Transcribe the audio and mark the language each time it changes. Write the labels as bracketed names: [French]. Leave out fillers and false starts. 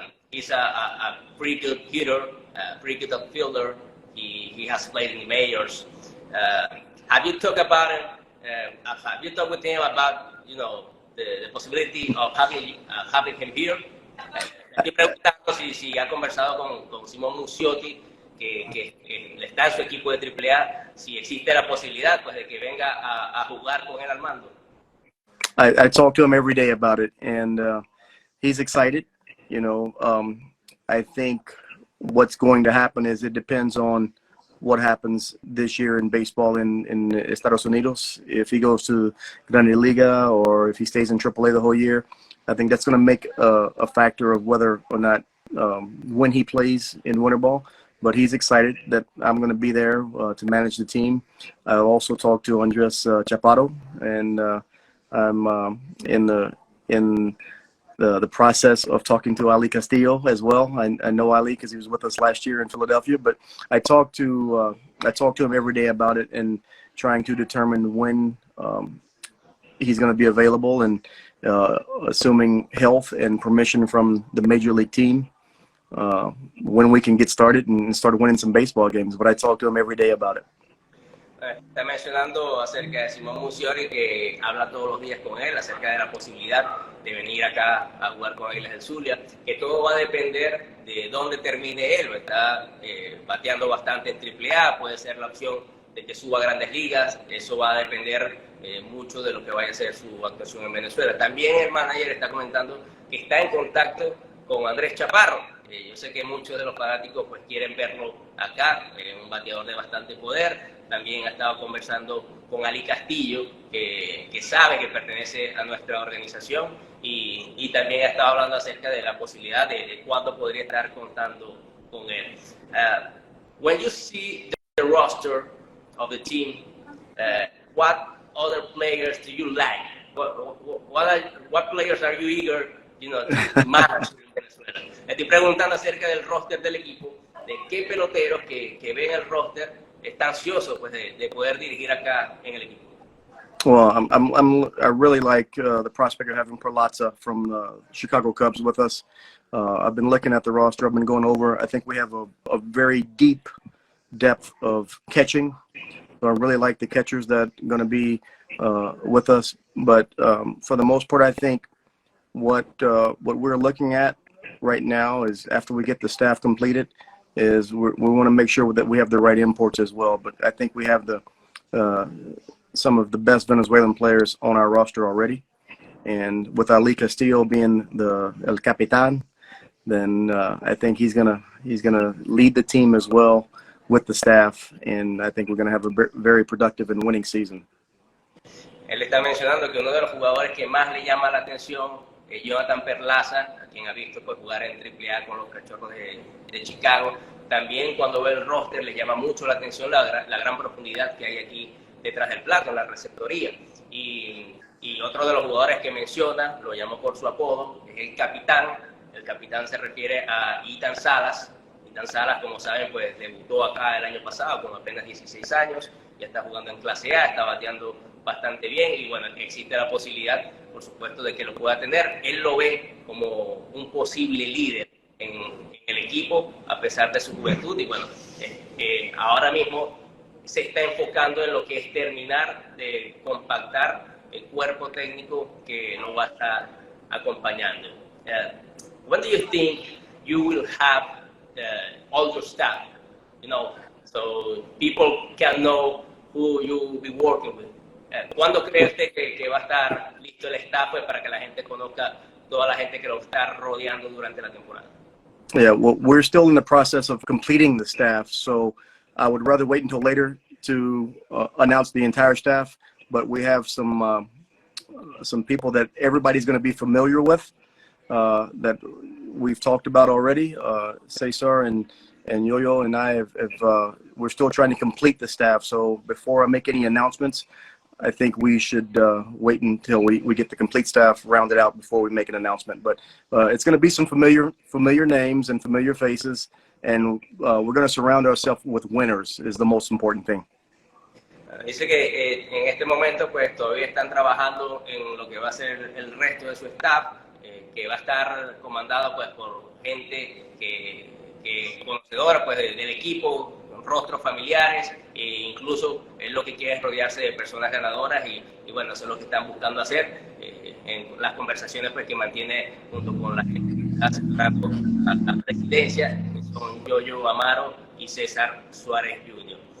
[English] He's a pretty good hitter, pretty good outfielder. He has played in the majors. Have you talked about it? Have you talked with him about the possibility of having him here? [Spanish] Estoy preguntando si ha conversado con Simón Muciotti, que está en su equipo de AAA, si existe la posibilidad pues de que venga a jugar con él al mando. [English] I talk to him every day about it, and he's excited. I think what's going to happen is it depends on what happens this year in baseball in Estados Unidos. If he goes to [Spanish] Grande Liga [English] or if he stays in AAA the whole year, I think that's going to make a factor of whether or not when he plays in winter ball. But he's excited that I'm going to be there to manage the team. I also talked to Andres Chaparro, and I'm in the process of talking to Ali Castillo as well. I know Ali because he was with us last year in Philadelphia, but I talk to him every day about it and trying to determine when he's going to be available, and assuming health and permission from the major league team, when we can get started and start winning some baseball games. But I talk to him every day about it. [Spanish] Está mencionando acerca de Simón Muciotti, que habla todos los días con él acerca de la posibilidad de venir acá a jugar con Águilas del Zulia, que todo va a depender de dónde termine él. Está bateando bastante en AAA, puede ser la opción de que suba a Grandes Ligas. Eso va a depender mucho de lo que vaya a ser su actuación en Venezuela. También el manager está comentando está en contacto con Andrés Chaparro. Yo sé que muchos de los fanáticos pues quieren verlo acá, un bateador de bastante poder. También ha estado conversando con Ali Castillo, que sabe que pertenece a nuestra organización, y también ha estado hablando acerca de la posibilidad de cuándo podría estar contando con él. [English] When you see the roster of the team, what other players do you like? What players are you eager, to manage in Venezuela? [Spanish] Estoy preguntando acerca del roster del equipo, de qué peloteros que ven el roster está ansioso pues de poder dirigir acá en el equipo. [English] Well, I really like the prospect of having Perlaza from the Chicago Cubs with us. I've been looking at the roster. I've been going over. I think we have a very deep depth of catching. So I really like the catchers that are going to be with us. But for the most part, I think what we're looking at right now is, after we get the staff completed, is we want to make sure that we have the right imports as well. But I think we have some of the best Venezuelan players on our roster already. And with Ali Castillo being [Spanish] el capitán, [English] then I think he's gonna lead the team as well with the staff, and I think we're gonna have a very productive and winning season. [Spanish] Él está mencionando que uno de los jugadores que más le llama la atención es Jonathan Perlaza, a quien ha visto pues, jugar en AAA con los Cachorros de Chicago. También cuando ve el roster le llama mucho la atención la gran profundidad que hay aquí detrás del plato, en la receptoría. Y otro de los jugadores que menciona, lo llamó por su apodo, es el capitán. El capitán se refiere a Ethan Salas. Ethan Salas, como saben, pues debutó acá el año pasado con apenas 16 años, ya está jugando en clase A, está bateando bastante bien, y bueno, existe la posibilidad, por supuesto, de que lo pueda tener. Él lo ve como un posible líder en el equipo, a pesar de su juventud, y bueno, ahora mismo se está enfocando en lo que es terminar de compactar el cuerpo técnico que lo va a estar acompañando. [English] When do you think you will have all your staff, so people can know who you will be working with? [Spanish] ¿Cuándo cree usted que va a estar listo el staff pues, para que la gente conozca toda la gente que lo está rodeando durante la temporada? [English] Yeah, well, we're still in the process of completing the staff, so I would rather wait until later to announce the entire staff. But we have some people that everybody's going to be familiar with, that we've talked about already. Cesar and Yo-Yo and I we're still trying to complete the staff. So before I make any announcements, I think we should wait until we get the complete staff rounded out before we make an announcement. But it's going to be some familiar names and familiar faces, and we're going to surround ourselves with winners is the most important thing. [Spanish] Dice que en este momento pues todavía están trabajando en lo que va a ser el resto de su staff, que va a estar comandado pues por gente que conocedora pues del equipo, con rostros familiares, e incluso él lo que quiere es rodearse de personas ganadoras, y bueno, eso es lo que están buscando hacer en las conversaciones pues que mantiene junto con la gente que está acercando a la presidencia, que son Yo-Yo Amaro y César Suárez Jr.